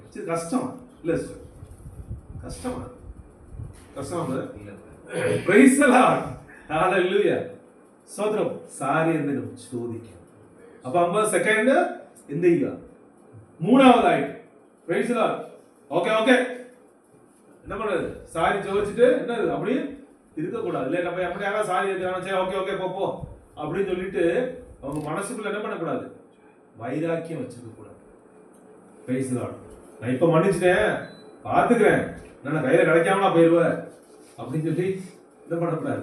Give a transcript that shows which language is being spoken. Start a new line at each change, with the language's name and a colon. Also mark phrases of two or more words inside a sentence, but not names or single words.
Malayalam: കഷ്ടമാണ് അല്ലേ? കഷ്ടമാണ്.
English: Praise the Lord.
Malayalam: ഹല്ലേലൂയ. സ്വന്തം സാരി എന്തെങ്കിലും ചോദിക്കണം. അപ്പൊ 50 സെക്കൻഡ് എന്ത് ചെയ്യുക? മൂന്നാമതായിട്ട്
English: Praise the Lord.
Tamil: ഓക്കെ என்ன பண்றது, சாரி ചോദിച്ചിട്ട് என்னது அப்படியே இருக்கக்கூடாது. இல்லை நம்ம எப்படி யாராவது சாரி கேட்கறாங்க, சரி ஓகே போ அப்படின்னு சொல்லிட்டு அவங்க மனசுக்குள்ள என்ன பண்ணக்கூடாது, வைராக்கியம் வச்சுக்க கூடாது.
English: Praise the Lord.
Tamil: நான் இப்ப மன்னிச்சிட்டேன், பாத்துக்கிறேன், நான் கையில கிடைக்காமலா போயிருவேன் அப்படின்னு சொல்லி என்ன பண்ணக்கூடாது.